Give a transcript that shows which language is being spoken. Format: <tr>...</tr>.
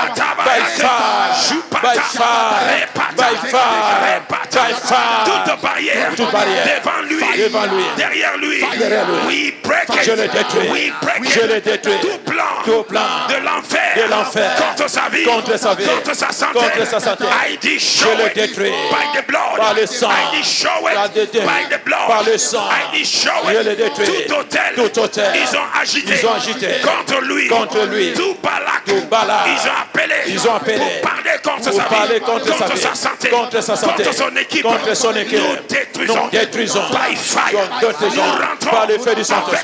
<en>By fire. By fire. By fire. By fire.</en> <fr>Toute barrière devant lui, derrière lui.</fr> <en>We break it.</en> <fr>Je le détruis.</fr> <en>We break it.</en> <fr>Je le détruis. Tout plan de l'enfer contre sa vie, contre sa santé.</fr> <en>I destroy</en> <fr>je le détruis</fr> <en>by the blood.</en> <fr>Par le sang.</fr> <en>I destroy it by the blood.</en> <fr>Par le sang.</fr> <en>I destroy</en> <fr>je</fr> <en>it.</en> <fr>le détruis. Tout hôtel. Ils ont agité contre lui. Tout Balak. Ils ont appelé pour parler contre sa vie, contre sa santé, contre son équipe. Nous détruisons</fr> <en>by fire.</en> <fr>Nous rentrons par le feu du Saint-Esprit.</fr>